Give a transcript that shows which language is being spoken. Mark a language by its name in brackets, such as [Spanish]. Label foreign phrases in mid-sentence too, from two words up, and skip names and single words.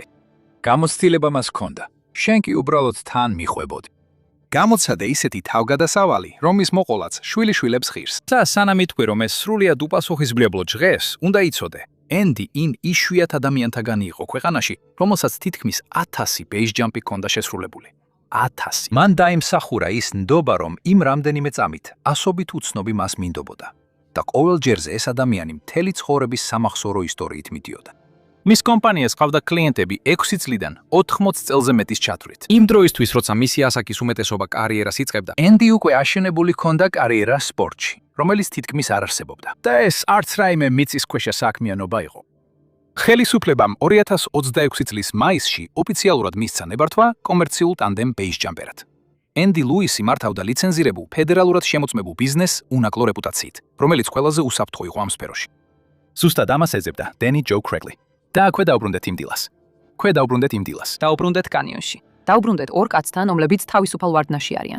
[Georgian] გამოცდილება მას ჰქონდა. შენ კი უბრალოდ თან მიხვებოდი. გამოცადე ისეთი თავგადასავალი, რომ ის მოყოლაც შვილიშვილებს ღირს. და სანამ ითქვი, რომ ეს სრულიად უპასუხისმგებლო ჟღერს, უნდა იცოდე, ენდი იმ იშვიათ ადამიანთაგანი იყო ქვეყანაში, რომელსაც თითქმის 1000 [English] base jump- [Georgian] ი ჰქონდა შესრულებული. 1000. მან დაიმსახურა ის ნდობა, რომ იმ რამდენიმე წამით 100-ობით უცნობი მას მინდობოდა. და ყოველ ჯერზე ეს ადამიანი მთელი ცხოვრების სამახსოვრო ისტორიით მიდიოდა. მის კომპანიას ყავდა კლიენტები 6 წლიდან 80 წელზე მეტის ჩათვლით. იმ დროისთვის, როცა მისი ასაკის უმეტესობა კარიერას იწყებდა, ენდი უკვე აშენებული ჰქონდა კარიერა სპორტში, რომელიც თითქმის არ არსებობდა. და ეს არც რაიმე მიწისქვეშა საქმიანობა იყო. ხელისუფლებამ 2026 წლის მაისში ოფიციალურად მისცა ნებართვა კომერციულ ტანდემ [English] base jumper- [Georgian] ად. ენდი ლუისი მართავდა ლიცენზირებულ ფედერალურად შემოწმებულ ბიზნესს უნაკლო რეპუტაციით, რომელიც ყველაზე უსაფრთხო იყო ამ სფეროში. ზუსტად ამას ეძებდა დენი ჯო კრეგლი. და აქვე დაუბრუნდეთ იმ დილას. დაუბრუნდეთ კანიონში. დაუბრუნდეთ ორ კაცთან, რომლებიც თავისუფალ ვარდნაში არიან.